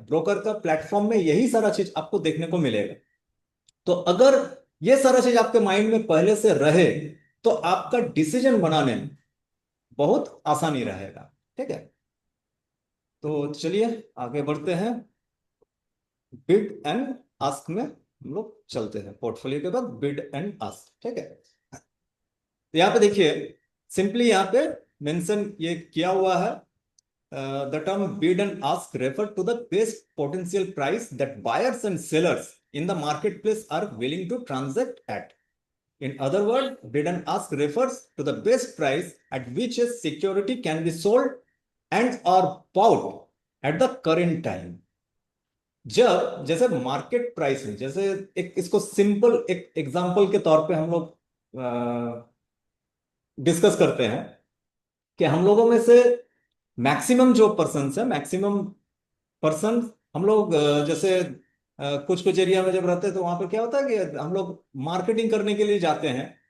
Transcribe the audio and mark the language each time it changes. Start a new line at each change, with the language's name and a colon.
Hindi: Broker का platform में यही सारा चीज आपको देखने को मिलेगा। तो अगर ये सारा चीज आपके माइंड में पहले से रहे, तो आपका डिसीजन बनाने में बहुत आसानी रहेगा। ठीक है। तो चलिए आगे बढ़ते हैं, बिड एंड आस्क में हम लोग चलते हैं। पोर्टफोलियो के बाद बिड एंड आस्क। ठीक है। तो यहाँ पे देखिए, सिंपली यहाँ पे मेंशन ये किया हुआ है,
English: the term bid and ask refer to the best potential price that buyers and sellers in the marketplace are willing to transact at. In other words, bid and ask refers to the best price at which a security can be sold and or bought at the current time.
Hindi: जब जैसे market price में, जैसे एक इसको simple एक example के तौर पे हम लोग डिस्कस करते हैं कि हम लोगों में से मैक्सिमम जो पर्सन है, मैक्सिमम पर्सन हम लोग जैसे कुछ कुछ एरिया में जब रहते हैं तो वहां पे क्या होता है कि हम लोग मार्केटिंग करने के लिए जाते हैं।